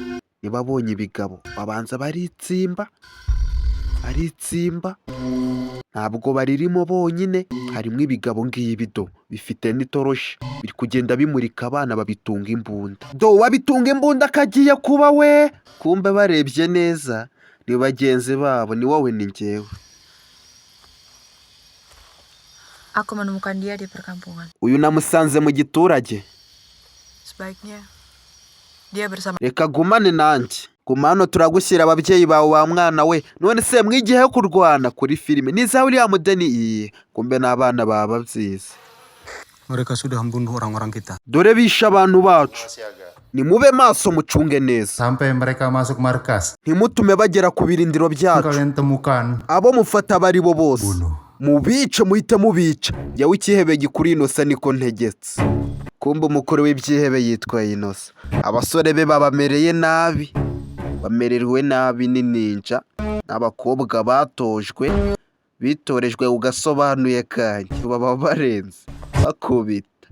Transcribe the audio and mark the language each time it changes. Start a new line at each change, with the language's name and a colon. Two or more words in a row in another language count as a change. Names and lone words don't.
Kinyarwanda: Niba abonye ibigabo babanza baritsimba, ntabwo baririmo bonyine, harimo ibigabo ngibido bifite n'itoroshi, biri kugenda bimurika abana babitunga imbunda. Wabitunga imbunda akagiye kuba we, kumbe barebye neza ni bagenzi babo, ni wowe ni njyewe.
Indonesian: Aku menemukan dia di perkampungan.
Kinyarwanda: Uyu namusanze mu giturage.
Indonesian: Sebaiknya dia bersama.
Kinyarwanda: Reka gumane nanjye, gumano turagushyira ababyeyi bawe wa mwana we. None se mwigihe kurwana kuri filime niza William Deni, kumbe n'abana baba byiza.
Indonesian: Mereka sudah membunuh orang-orang kita.
Kinyarwanda: Dore bisha abantu bacu, nimube maso mucunge neza
Indonesian: sampai mereka masuk markas.
Kinyarwanda: Ntimutume bagera ku birindiro byacu.
Indonesian: Kalian temukan
Kinyarwanda: abo mufata bari bo bose, mubice, muhite mubica. Yawe ikihebe gikuri Inosa niko ntegetse. Kumbe umukuru w'ibyihebe yitwa Inosa. Abasore be babamereye nabi, bamererwe nabi n'inninja n'abakobwa batojwe, bitorejwe ugasobanuye kanje, baba barenze bakubita.